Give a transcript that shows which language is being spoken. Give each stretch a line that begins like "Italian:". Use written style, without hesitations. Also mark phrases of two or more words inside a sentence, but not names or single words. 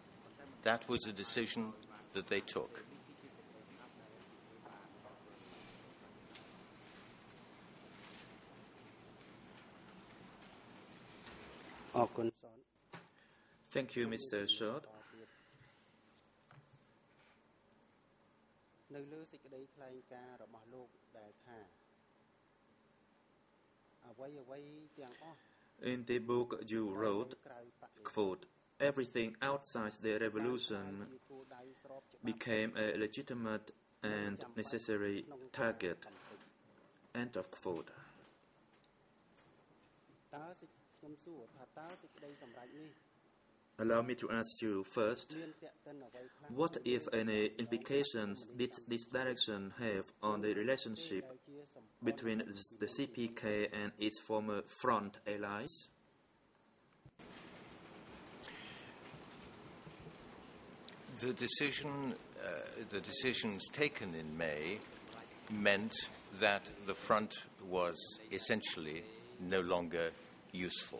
English: That was a decision that they took. Thank you, Mr. Short.
Khmer: នៅលើសេចក្តីថ្លែងការណ៍របស់លោកដែលថាអ្វីៗទាំងអស់
English: In the book you wrote, quote, everything outside the revolution became a legitimate and necessary target, end of quote.
Khmer: តើខ្ញុំសួរថាតើសេចក្តីសម្រេចនេះ
English: Allow me to ask you first, what, if any, implications did this direction have on the relationship between the CPK and its former front allies? The decisions taken in May meant that the front was essentially no longer useful.